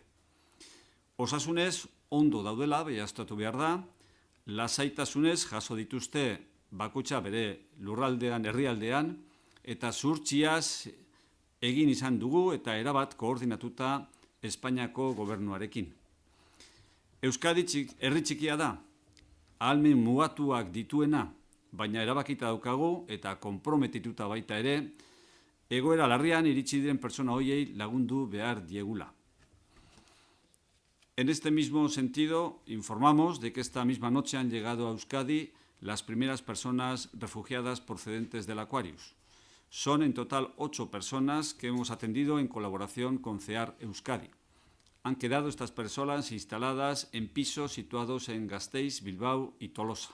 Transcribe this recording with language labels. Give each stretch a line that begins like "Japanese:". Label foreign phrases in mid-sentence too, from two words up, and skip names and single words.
Basque: Osasunez ondo daudela, behiaztatu behar da, lasaitasunez jaso dituzte bakoitza bere lurraldean, herrialdean, eta zuhurtziaz egin izan dugu eta erabat koordinatuta Espainiako gobernuarekin. Euskadi herri txikia da, ahalmen mugatuak dituena, baina erabakita daukagu eta konprometituta baita ere, egoera larrian iritsi diren pertsona horiei lagundu behar diegula.
Spanish: En este mismo sentido, informamos de que esta misma noche han llegado a Euskadi las primeras personas refugiadas procedentes del Aquarius. Son en total 8 personas que hemos atendido en colaboración con CEAR Euskadi. Han quedado estas personas instaladas en pisos situados en Gasteiz, Bilbao y Tolosa.